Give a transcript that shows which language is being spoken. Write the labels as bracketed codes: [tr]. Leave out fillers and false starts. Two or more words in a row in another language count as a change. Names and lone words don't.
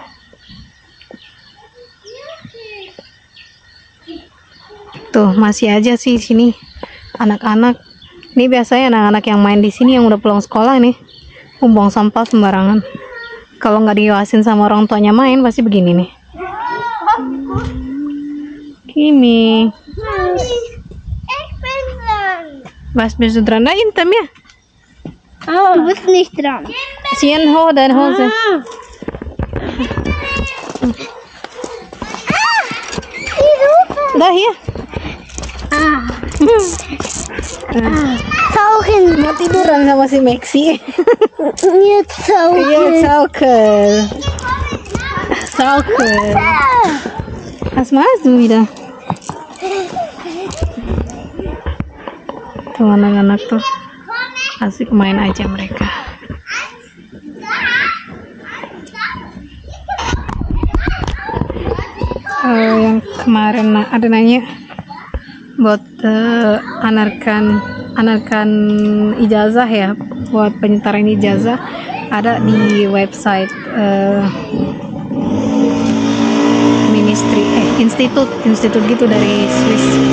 [id] Tuh masih aja sih sini anak-anak. Ini biasanya anak-anak yang main di sini yang udah pulang sekolah nih, buang sampah sembarangan. Kalau nggak diawasin sama orang tuanya main pasti begini nih. [de] Kimi, ich bin dran. was bist du dran? Da hinter mir. Du bist nicht dran. Ziehen hoch deine Hose. Die Lupe. Da hier. Tauchen. [id] Mau tiduran sama si Maxi. [de] Jetzt tauchen. [id] Iya, Saukel. Saukel. [de] Was machst du wieder? [id] Tuh anak-anak tuh asik main aja mereka. Yang kemarin ada nanya buat anarkan ijazah ya, buat penyetaraan ijazah ada di website institut gitu dari Swiss.